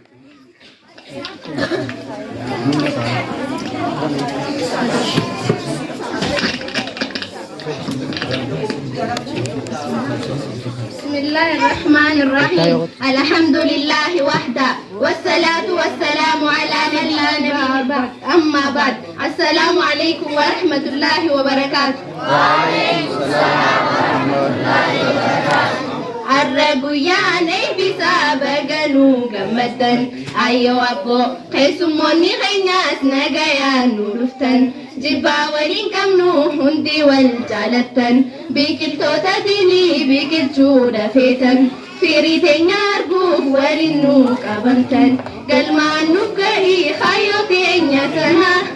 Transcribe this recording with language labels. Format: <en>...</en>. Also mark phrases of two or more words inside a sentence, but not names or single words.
<ar>بسم الله الرحمن الرحيم. الحمد لله وحده والصلاة والسلام على من لا نبي بعد. أما بعد، السلام عليكم ورحمة الله وبركاته. وعليكم السلام ورحمة الله وبركاته.</ar> <om>Arraguyyaane bisaa baganuu gammaddan ayyoo abboo keessummoonni keenyaas nagayaan nu dhuftan jibbaa waliin qabnu hundi wal jaalattan biqiltoota diinii biqilchuudha feetan firii teenya arguuf waliin nu qabantan galmaan nuuf gahii hayyoo teenya sana</om>